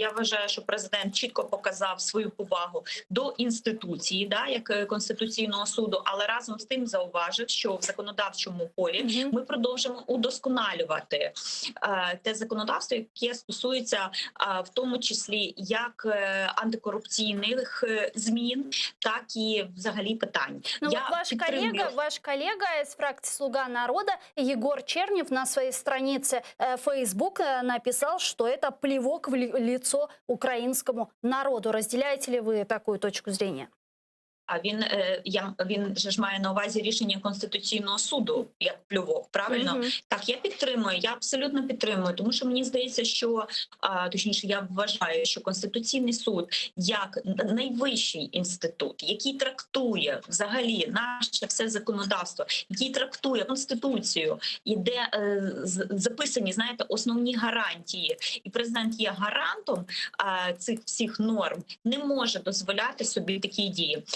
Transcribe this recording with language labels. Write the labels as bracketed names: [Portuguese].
[Ukrainian] Я вважаю, що президент чітко показав свою повагу до інституції, як Конституційного суду, але разом з тим зауважив, що в законодавчому полі ми продовжимо удосконалювати те законодавство, яке стосується в тому числі як антикорупційних змін, так і взагалі питань. [Russian] Ну, ваш коллега из фракции «Слуга народа» Егор Чернев на своей странице Facebook написал, что это плевок в лицо украинскому народу. Разделяете ли вы такую точку зрения? [Ukrainian] А він же ж має на увазі рішення Конституційного суду як плювок, правильно? Так, я підтримую, я абсолютно підтримую, тому що мені здається, що, точніше, я вважаю, що Конституційний суд як найвищий інститут, який трактує взагалі наше все законодавство, який трактує Конституцію, і де записані, знаєте, основні гарантії, і президент є гарантом цих всіх норм, не може дозволяти собі такі дії.